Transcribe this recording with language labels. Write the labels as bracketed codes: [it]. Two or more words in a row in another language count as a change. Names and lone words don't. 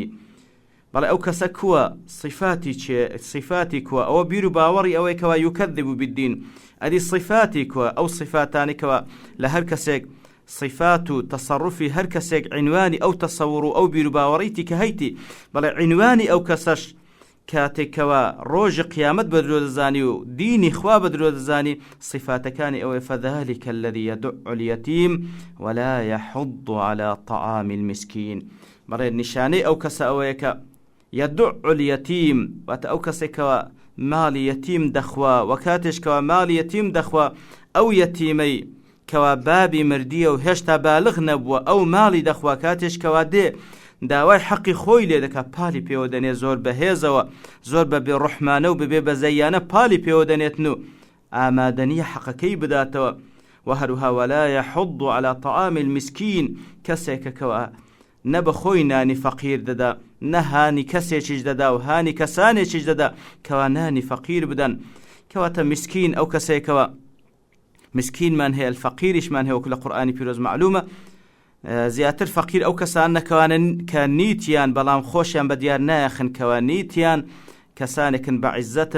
[ckb] بەڵێ ئەو کەسە کووە صفاتی چێ صفاتی کووە ئەوە بیر و باوەڕی ئەوەی کەوا [ar] یوکەذب بالدین [ckb] ئەدی صفاتی کووە ئەو صفاتانی کەوا لە هەر کەسێک صفات و تصرفی هەر کەسێک عنوانی ئەو تەسەوڕ و ئەو بیر و باوەڕیتی کە هەیتی بەڵێ عنوانی ئەو کەسەش کاتێکەوە ڕۆژی قیامەت بە درۆ دەزانی و دینی خوا بە درۆ دەزانی صفاتەکانی ئەوەی [ar] فذلك الذي يدع اليتيم ولا يحض على طعام المسكين. [ckb] بەڵێ نیشانەی ئەو کەسە ئەوەیە کە [ar] يدع اليتيم [ckb] واتە ئەو کەسێکەوە ماڵی یەتیم دەخوا و کاتێشکەوە ماڵی یەتیم دەخوا ئەو یەتیمەی کەوا بابی مردیە و هێشتا بالغ نەبووە ئەو ماڵی دەخوا کاتێشکەوە دێ داوای حەقی خۆی لێ دەکات پاڵی پێوە دەنێت زۆر بەهێزەوە زۆر بەبێ ڕوحمانە و ببێ بەزەیانە پاڵی پێوە دەنێتن و ئامادەنیە حەقەکەی بداتەوە. و هەروها [ar] ولا يحض على طعام المسكين [ckb] کەسێکەکەوە نە بە خۆی نانی فەقیر دەدا نە هانی کەسێکیش دەدا و هانی کەسانێکیش دەدا کەوا نانی فەقیر بدەن. کەواتە مسکین ئەو کەسێکەوە مسکینمان هەیە الفەقیریشمان هەیە وەکو لە قورئانی پیرۆز معلومە زیاتر فەقیر ئەو کەسان نەکەوانن کە نیتیان بەڵام خۆشیان بە دیار نایەخن کەوا نیتیان کەسانێکن بە عیزەتن.